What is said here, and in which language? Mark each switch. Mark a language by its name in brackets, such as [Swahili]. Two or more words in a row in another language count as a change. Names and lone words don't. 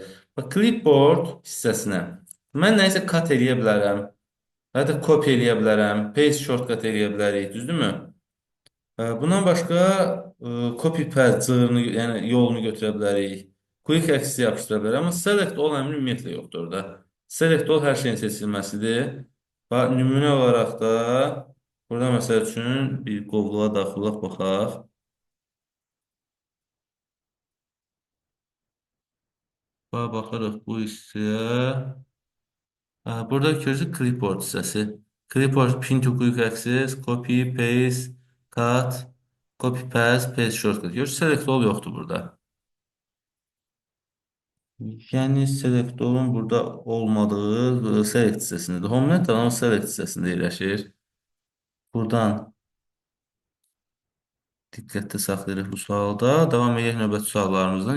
[Azerbaijani] Bax, clipboard hissəsinə mən nəyisə kat eləyə bilərəm, və ya da kopya eləyə bilərəm, [English] paste shortcut [Azerbaijani] eləyə bilərik, düzdürmü? Bundan başqa [English] copy paste [Azerbaijani] cığırını, yəni yolunu götürə bilərik. [English] Quick access [Azerbaijani] yapışdıra bilərəm, amma [English] select all [Azerbaijani] əmri ümumiyyətlə yoxdur orada. [English] Select all [Azerbaijani] hər şeyin seçilməsidir. Və nümunə olaraq da burada məsəl üçün bir qovluğa daxil olaq baxaq. Baxırıq bu hissəyə. Burada görürsünüz clipboard hissəsi. [English] Clipboard pin to quick access, copy, paste, cut, copy paste, paste shortcut. [Azerbaijani] Görürsünüz [English] select all [Azerbaijani] yoxdur burada. Yəni [English] select all'un [Azerbaijani] burada olmadığı select hissəsində. Homenet ama select hissəsində yerləşir. Buradan diqqətdə saxlayırıq bu sualda. Davam edək növbəti suallarımızdan.